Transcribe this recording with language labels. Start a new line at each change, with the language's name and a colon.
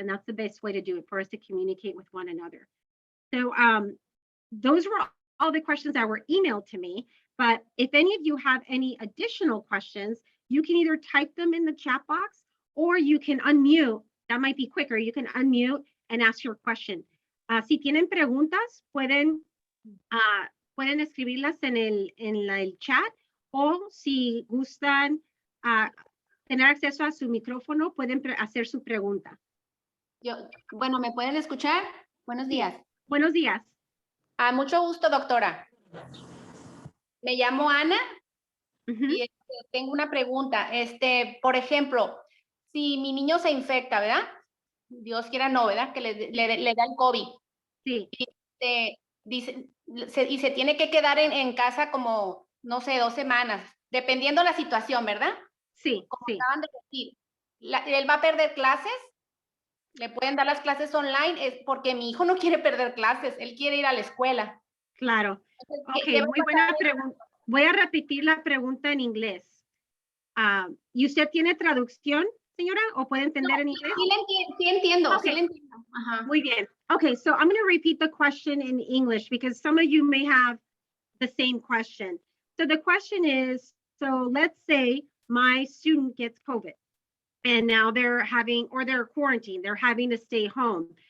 English: And that's the best way to do it, for us to communicate with one another. So those were all the questions that were emailed to me. But if any of you have any additional questions, you can either type them in the chat box or you can unmute. That might be quicker. You can unmute and ask your question.
Spanish: Si tienen preguntas, pueden escribirlas en el chat, o si gustan tener acceso a su micrófono, pueden hacer su pregunta. Bueno, ¿me pueden escuchar? Buenos días. Buenos días. Mucho gusto, doctora. Me llamo Ana y tengo una pregunta. Por ejemplo, si mi niño se infecta, ¿verdad? Dios quiera no, ¿verdad? Que le da el COVID. Sí. Y se tiene que quedar en casa como, no sé, 2 semanas, dependiendo la situación, ¿verdad? Sí. Como acaban de decir. ¿Él va a perder clases? ¿Le pueden dar las clases online? Es porque mi hijo no quiere perder clases, él quiere ir a la escuela. Claro. Ok, muy buena pregunta. Voy a repetir la pregunta en inglés. ¿Y usted tiene traducción, señora, o puede entender en inglés? Sí entiendo, Okay. sí le entiendo. Ajá. Muy bien.
English: Okay, so I'm going to repeat the question in English because some of you may have the same question. So the question is, so let's say my student gets COVID and now they're quarantined, they're having to stay home.